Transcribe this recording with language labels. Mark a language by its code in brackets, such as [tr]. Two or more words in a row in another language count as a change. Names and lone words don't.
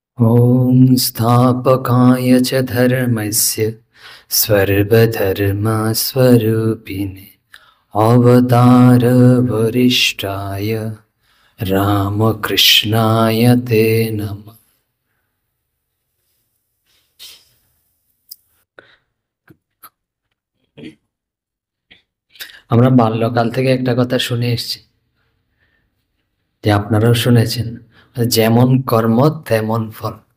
[sa] ॐ स्थापकाय च धर्मस्य सर्वधर्मस्वरूपिणे अवतारवरिष्ठाय रामकृष्णाय ते नमः। [bn] আমরা বাল্যকাল থেকে একটা কথা শুনে এসেছি, যে আপনারাও শুনেছেন, যেমন কর্ম তেমন ফল।